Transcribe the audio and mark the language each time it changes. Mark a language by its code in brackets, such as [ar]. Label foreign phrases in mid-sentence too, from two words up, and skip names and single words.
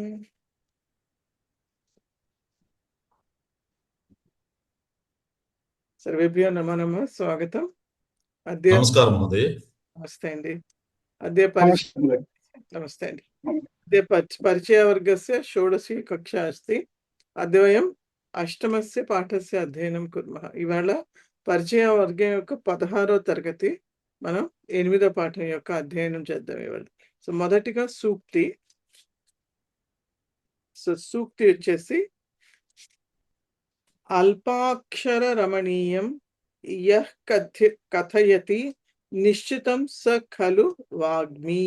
[sa] सर्वेभ्यो नमो नमः. स्वागतम्. अद्य नमस्कारं महोदय. नमस्ते अंडी. अद्य नमस्ते अंडी. अद्य परिचयवर्गस्य षोडशी कक्षा अस्ति. अद्य वयम् अष्टमस्य पाठस्य अध्ययनं कुर्मः. [te] इवाళ పరిచయవర్గం యొక్క 16వ తరగతి మనం 8వ పాఠం యొక్క అధ్యయనం చేద్దాం ఇవాళ. సో మొదటిగా సూక్తి. సో సూక్తి వచ్చేసి [sa] అల్పాక్షర రమణీయం యః కథయతి నిశ్చితం స ఖలు వాగ్మీ.